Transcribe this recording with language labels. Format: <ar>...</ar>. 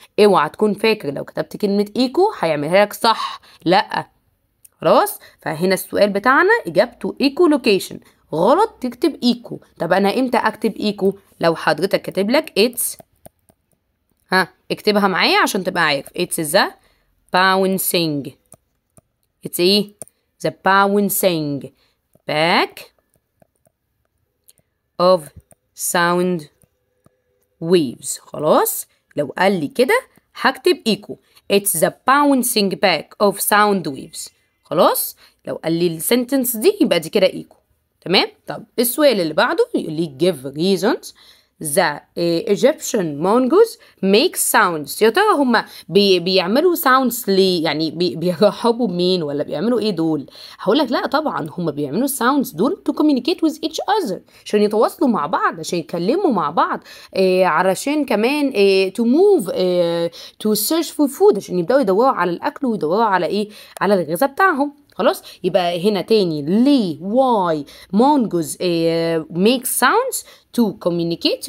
<ar>اوعى تكون فاكر لو كتبت كلمه ايكو هيعملها لك صح، لا خلاص. فهنا السؤال بتاعنا اجابته ايكو لوكيشن، غلط تكتب ايكو. طب انا امتى اكتب ايكو؟ لو حضرتك كاتب لك اتس، اكتبها معايا عشان تبقى عارف.</ar> <en>It's the bouncing. It's ايه؟ the bouncing back of sound waves.</en> <ar>خلاص، لو قال لي كده هكتب ايكو.</ar> <en>it's the bouncing back of sound waves.</en> <ar>خلاص، لو قال لي السنتنس دي يبقى دي كده ايكو. تمام. طب السؤال اللي بعده يقول لي</ar> <en>give reasons the Egyptian mongoose make sounds.</en> <ar>يا ترى هما بيعملوا sounds ليه؟ يعني بيرحبوا بمين ولا بيعملوا ايه دول؟ هقول لك لا طبعا هما بيعملوا sounds دول</ar> <en>to communicate with each other،</en> <ar>عشان يتواصلوا مع بعض، عشان يتكلموا مع بعض، علشان كمان</ar> <en>to move to search for food،</en> <ar>عشان يبدأوا يدوروا على الأكل ويدوروا على ايه؟ على الغذاء بتاعهم. خلاص، يبقى هنا تاني ليه</ar> <en>why mongoose make sounds to communicate.</en>